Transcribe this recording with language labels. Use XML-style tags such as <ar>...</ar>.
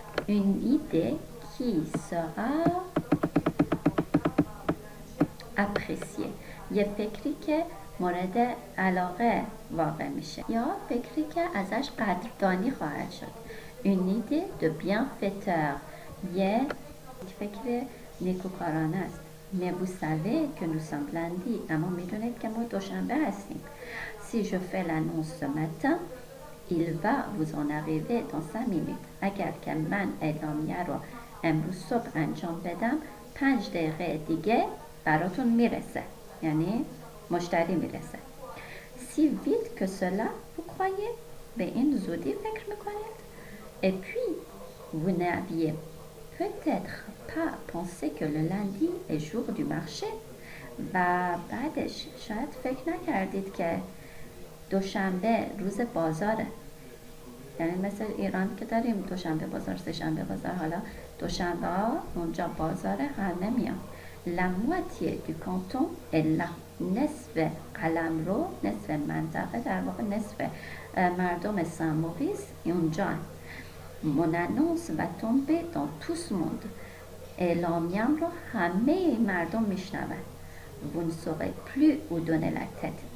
<fr>une idée qui sera appréciée،</fr> <fa>یه فکری که مورد علاقه واقع میشه یا فکری که ازش قدردانی خواهد شد.</fa> <fr>une idée de bienfaiteur،</fr> <fa>یه فکر نیکوکارانه است.</fa> <fr>mais vous savez que nous sommes lundi</fr> <fa>اما میدونید که ما دوشنبه هستیم.</fa> <fr>Si je fais l'annonce ce matin il va vous en arriver dans 5 minutes.</fr> <fa>اگر که من اعلامیه رو امروز صبح انجام بدم 5 دقیقه دیگه براتون میرسه، یعنی مشتری میرسه.</fa> <fr>Si vite que cela vous croyez؟</fr> <fa>به این زودی فکر میکنید؟</fa> <fr>Et puis vous n'aviez peut-être pas pensé que le lundi est jour du marché؟</fr> <fa>و بعدش شاید فکر نکردید که دوشنبه روز بازاره. یعنی مثل ایران که داریم دوشنبه بازار، سه‌شنبه بازار، حالا دوشنبه ها اونجا بازاره، همه میان.</fa> <fr>La moitié du canton est là.</fr> <fa>نصف قلمرو، نصف منطقه، در واقع نصف مردم سن موریس اونجا.</fa> <fr>Mon annonce va tomber dans tout ce monde.</fr> <fa>اعلامیم رو همه مردم میشنون.</fa> <fr>Vous ne saurez plus où donner la tête.</fr>